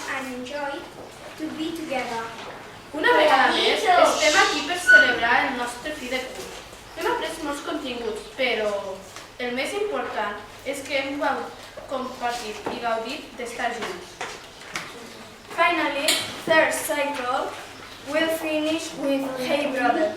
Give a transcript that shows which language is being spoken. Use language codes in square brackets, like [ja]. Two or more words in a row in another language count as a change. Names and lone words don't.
[en] enjoy to be together. [ca] Una vegada més, estem aquí per celebrar el nostre fi de curs. Hem après molts continguts, però el més important és que hem compartit i gaudit d'estar junts. [en] Finally, third cycle will finish with Hey Brother.